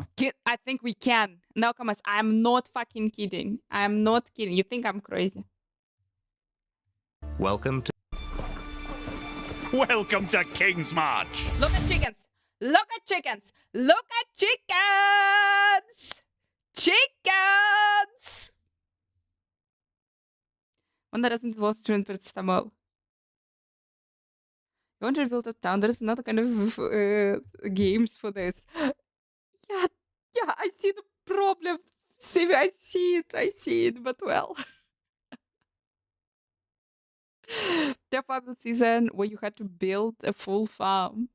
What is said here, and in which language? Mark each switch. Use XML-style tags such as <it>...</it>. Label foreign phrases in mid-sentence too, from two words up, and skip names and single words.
<en>I think we can. No, come on. I'm not fucking kidding. I'm not kidding. You think I'm crazy? Welcome to King's March. Look at chickens. Look at chickens. Look at chickens. Chickens.</en> <ru>Он разный волос представлял.</ru> <en>You want to rebuild a town? There's another kind of games for this. Yeah, I see the problem. See, I see it, but well. The farm season where you had to build a full farm.</en>